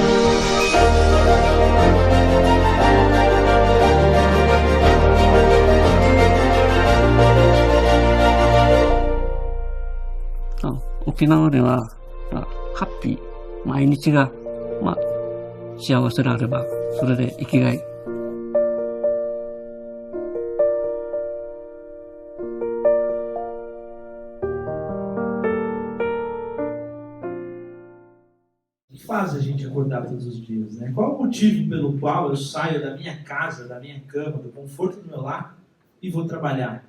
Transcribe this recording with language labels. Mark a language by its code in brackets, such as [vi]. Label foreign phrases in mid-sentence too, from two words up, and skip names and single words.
[ja] 沖縄では、ハッピー、毎日が、幸せであれば、それで生きがい。 [pt] O que faz a gente acordar todos os dias, né? Qual é o motivo pelo qual eu saio da minha casa, da minha cama, do conforto do meu lar e vou trabalhar?